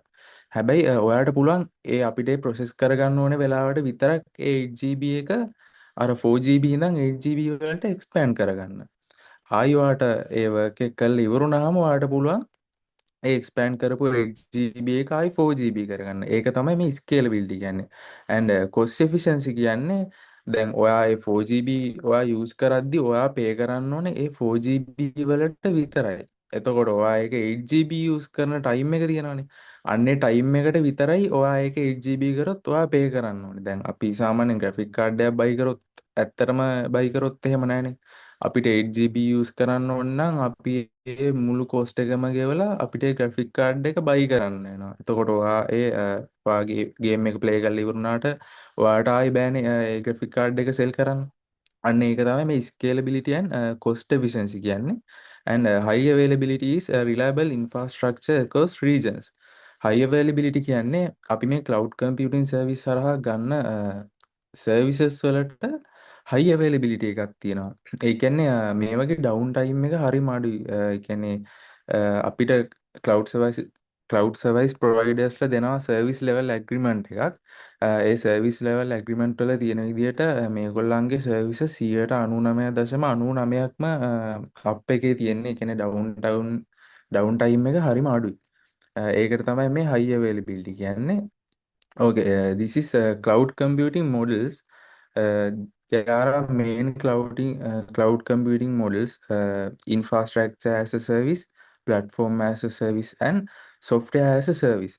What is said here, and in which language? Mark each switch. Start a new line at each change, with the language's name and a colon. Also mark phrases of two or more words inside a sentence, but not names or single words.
Sinhala: හැබැයි ඔයාට පුළුවන් ඒ අපිට ප්‍රොසෙස් කරගන්න ඕන වෙලාවට විතරක් ඒ 8GB එක අර 4GB ඉඳන් 8GB වලට එක්ස්පෑන්ඩ් කරගන්න. ආයි ඔයාට ඒ වර්ක් එක කරලා ඉවරුනහම ඔයාට පුළුවන් ඒ එක්ස්පෑන්ඩ් කරපු 8GB එක ආයි 4GB කරගන්න. ඒක තමයි මේ ස්කේලබිලිටි කියන්නේ.
English: and cost efficiency
Sinhala: කියන්නේ දැන් ඔයා ඒ 4GB ඔයා යූස් කරද්දි ඔයා පේ කරන්න ඕනේ ඒ 4GB වලට විතරයි. එතකොට ඔයා ඒක 8GB යූස් කරන ටයිම් එක තියෙනවනේ. අන්නේ ටයිම් එකට විතරයි ඔයා ඒක 8GB කරොත් ඔයා පේ කරන්න ඕනේ. දැන් අපි සාමාන්‍යයෙන්
English: graphic card
Sinhala: එකක් බයි කරොත් ඇත්තටම බයි කරොත් එහෙම නැහනේ. අපිට 8GB යූස් කරන්න ඕන නම් අපි ඒ මුළු කෝස්ට් එකම ගෙවලා අපිට ඒ
English: graphic card
Sinhala: එක බයි කරන්න වෙනවා. එතකොට ඔයා ඔයාගේ ගේම් එක ප්ලේ කරලා ඉවරුනාට ඔයාට ආයි බෑනේ ඒ
English: graphic card
Sinhala: එක සෙල් කරන්න. අන්න ඒක තමයි මේ
English: scalability and cost efficiency
Sinhala: කියන්නේ.
English: And high availability is a reliable infrastructure across regions. High availability
Sinhala: කියන්නේ අපි මේ
English: cloud computing service
Sinhala: හරහා ගන්න services වලට
English: high availability
Sinhala: එකක් තියෙනවා. ඒ කියන්නේ මේ වගේ
English: down time
Sinhala: එක හරිම අඩුයි. ඒ කියන්නේ අපිට
English: cloud service cloud service providersලා
Sinhala: දෙනවා
English: service level agreement
Sinhala: එකක්. ඒ
English: service level agreement
Sinhala: වල තියෙන විදිහට මේගොල්ලන්ගේ services 99.99%ක්ම hub එකේ තියෙන්නේ. ඒ කියන්නේ
English: down time
Sinhala: එක හරිම අඩුයි. ඒකට තමයි මේ
English: high availability
Sinhala: කියන්නේ.
English: Okay, this is cloud computing models. Uh, there are main cloud computing models: infrastructure as a service, platform as a service, and software as a service.